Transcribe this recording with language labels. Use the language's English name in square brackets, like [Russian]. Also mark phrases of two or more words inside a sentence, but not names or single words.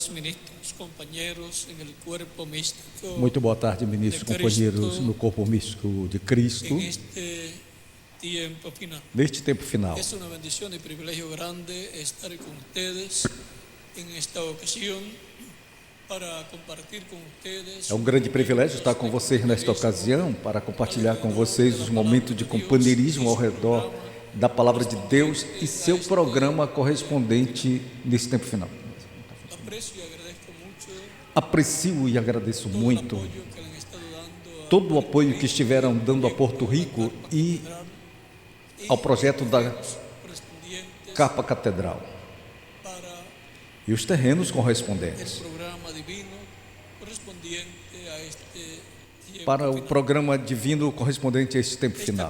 [Spanish] ministros, companheiros en el cuerpo místico. [Portuguese] Muito boa tarde, ministros, companheiros no corpo místico de Cristo. [Spanish] En este tiempo final. [Portuguese] Neste tempo final, [Spanish] Es una bendición y privilegio grande estar con ustedes en esta ocasión para compartir com ustedes. [Portuguese] é um grande privilégio estar com vocês nesta ocasião para compartilhar com vocês os momentos de companheirismo ao redor da Palavra de Deus e seu programa correspondente nesse tempo final. Aprecio e agradeço muito todo o apoio que estiveram dando a Porto Rico e ao projeto da Capa Catedral e os terrenos correspondentes para o programa divino correspondente a este tempo final.